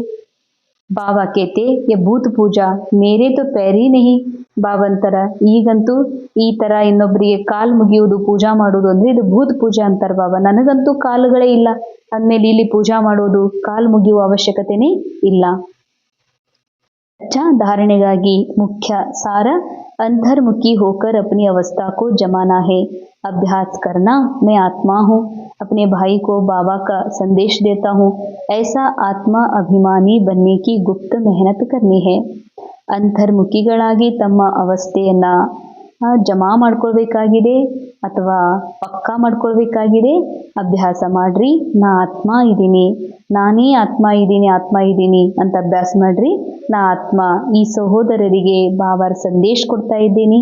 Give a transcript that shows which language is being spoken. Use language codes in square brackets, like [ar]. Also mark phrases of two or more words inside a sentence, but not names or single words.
[hi] बाबा कहते ये भूत पूजा मेरे तो पैरी नहीं. [kn] ಬಾಬಂತರ ಈಗಂತೂ ಈ ತರ ಇನ್ನೊಬ್ಬರಿಗೆ ಕಾಲು ಮುಗಿಯುವುದು ಪೂಜಾ ಮಾಡೋದು ಅಂದ್ರೆ ಇದು [hi] भूत पूजा [kn] ಅಂತಾರ ಬಾಬಾ. ನನಗಂತೂ ಕಾಲುಗಳೇ ಇಲ್ಲ ಅಂದ್ಮೇಲೆ ಇಲ್ಲಿ ಪೂಜಾ ಮಾಡೋದು ಕಾಲು ಮುಗಿಯುವ ಅವಶ್ಯಕತೆನೇ ಇಲ್ಲ. [hi] धारणेಗಾಗಿ मुख्य सार अंतर्मुखी होकर अपनी अवस्था को जमाना है. अभ्यास करना, मैं आत्मा हूँ, अपने भाई को बाबा का संदेश देता हूँ, ऐसा आत्मा अभिमानी बनने की गुप्त मेहनत करनी है. [kn] ಅಂತರ್ಮುಖಿಗಳಾಗಿ ತಮ್ಮ ಅವಸ್ಥೆಯನ್ನ ಜಮಾ ಮಾಡ್ಕೊಳ್ಬೇಕಾಗಿದೆ ಅಥವಾ ಪಕ್ಕಾ ಮಾಡ್ಕೊಳ್ಬೇಕಾಗಿದೆ. ಅಭ್ಯಾಸ ಮಾಡ್ರಿ, ನಾ ಆತ್ಮ ಇದ್ದೀನಿ, ನಾನೇ ಆತ್ಮ ಇದ್ದೀನಿ ಅಂತ ಅಭ್ಯಾಸ ಮಾಡ್ರಿ. ನಾ ಆತ್ಮ ಈ ಸಹೋದರರಿಗೆ ಬಾಬಾರ ಸಂದೇಶ ಕೊಡ್ತಾ ಇದ್ದೀನಿ.